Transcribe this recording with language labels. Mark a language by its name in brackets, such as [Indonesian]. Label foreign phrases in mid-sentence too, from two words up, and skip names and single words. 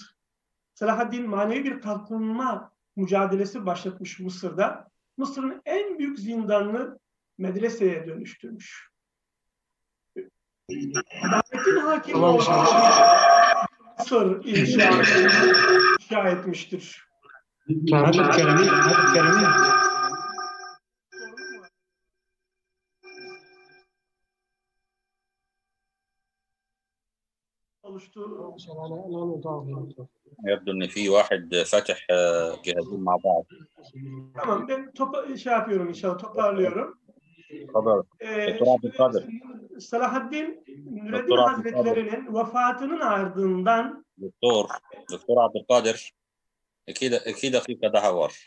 [Turkish] Selahaddin manevi bir kalkınma mücadelesi başlatmış Mısır'da. Mısır'ın en büyük zindanını medreseye dönüştürmüş. Adaletin hakim olduğu Mısır inşa etmiştir. [Arabic] يبدو ان في واحد فاتح جهازين مع بعض. [Turkish] Tamam, ben yapıyorum inşallah, toparlıyorum. Salahaddin Nureddin Hazretleri'nin vefatının ardından Doktor Abdülkadir 2 dakika daha var.